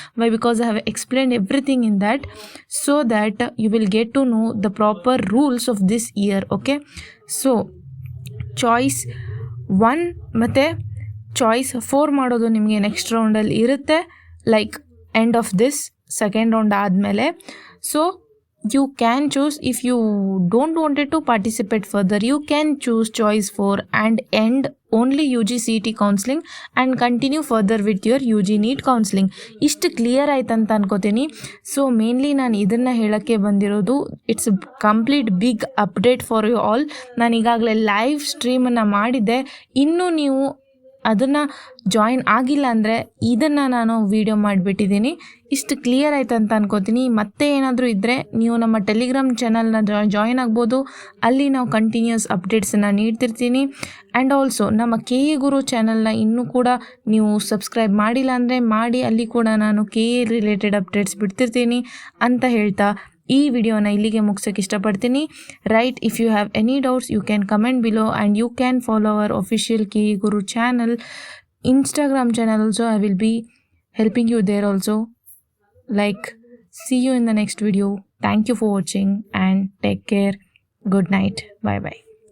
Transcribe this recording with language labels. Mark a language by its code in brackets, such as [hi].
[en] Why because I have explained everything in that, so that you will get to know the proper rules of this year. [kn] Okay, so choice 1 ಮತ್ತು choice 4 ಮಾಡೋದು ನಿಮಗೆ next ರೌಂಡಲ್ಲಿ ಇರುತ್ತೆ, like end of this second round ಆದಮೇಲೆ. [en] So you can choose, if you don't wanted to participate further, you can choose choice 4 and end only UG CET counseling and continue further with your UG NEET counseling. [kn] ಇಷ್ಟು clear ಆಯ್ತಂತ ಅನ್ಕೋತೀನಿ. So mainly ನಾನು ಇದನ್ನು ಹೇಳೋಕ್ಕೆ ಬಂದಿರೋದು, [en] It's complete big update for you all. [kn] ನಾನು ಈಗಾಗಲೇ live ಸ್ಟ್ರೀಮನ್ನು ಮಾಡಿದ್ದೆ. ಇನ್ನೂ ನೀವು ಅದನ್ನು ಜಾಯಿನ್ ಆಗಿಲ್ಲ ಅಂದರೆ ಇದನ್ನು ನಾನು ವಿಡಿಯೋ ಮಾಡಿಬಿಟ್ಟಿದ್ದೀನಿ. ಇಷ್ಟು ಕ್ಲಿಯರ್ ಆಯ್ತು ಅಂತ ಅನ್ಕೋತೀನಿ. ಮತ್ತೆ ಏನಾದರೂ ಇದ್ದರೆ ನೀವು ನಮ್ಮ ಟೆಲಿಗ್ರಾಮ್ ಚಾನಲ್ನ ಜಾಯಿನ್ ಆಗ್ಬೋದು. ಅಲ್ಲಿ ನಾವು ಕಂಟಿನ್ಯೂಸ್ ಅಪ್ಡೇಟ್ಸನ್ನು ನೀಡ್ತಿರ್ತೀನಿ. ಆ್ಯಂಡ್ ಆಲ್ಸೋ ನಮ್ಮ ಕೆ ಎ ಗುರು ಚಾನಲ್ನ ಇನ್ನೂ ಕೂಡ ನೀವು ಸಬ್ಸ್ಕ್ರೈಬ್ ಮಾಡಿಲ್ಲ ಅಂದರೆ ಮಾಡಿ, ಅಲ್ಲಿ ಕೂಡ ನಾನು ಕೆ ಎ ರಿಲೇಟೆಡ್ ಅಪ್ಡೇಟ್ಸ್ ಬಿಡ್ತಿರ್ತೀನಿ ಅಂತ ಹೇಳ್ತಾ ಈ ವಿಡಿಯೋನ ಇಲ್ಲಿಗೆ ಮುಗಿಸೋಕ್ಕೆ ಇಷ್ಟಪಡ್ತೀನಿ. [en] Right, if you have any doubts you can comment below and you can follow our official K A Guru channel Instagram channel also. I will be helping you there also. Like, see you in the next video. Thank you for watching and take care. Good night. Bye bye.